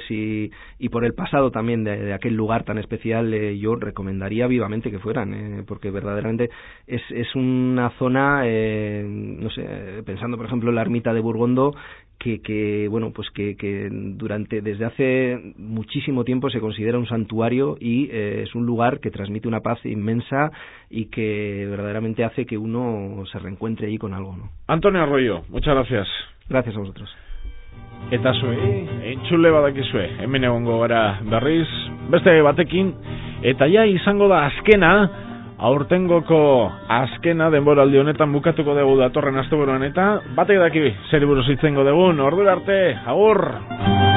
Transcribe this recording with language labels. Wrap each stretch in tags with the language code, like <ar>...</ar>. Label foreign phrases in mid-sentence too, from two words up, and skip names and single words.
<es>y por el pasado también de aquel lugar tan especial, yo recomendaría vivamente que fueran, porque verdaderamente es una zona, no sé, pensando por ejemplo en la ermita de Burgondo, que bueno, pues que desde hace muchísimo tiempo se considera un santuario y es un lugar que transmite una paz inmensa y que verdaderamente hace que uno se reencuentre allí con algo, ¿no? Antonio Arroyo, muchas gracias. Gracias a vosotros.</es> <eu>Eta zuei, entzule badakizue, hemen egongo gara berriz, beste batekin, eta ja izango da azkena, aurtengoko azkena denboraldi honetan bukatuko dugu datorren asteburuan, eta batek daki zer buruz hitz egingo dugun, ordura arte, agur!</eu>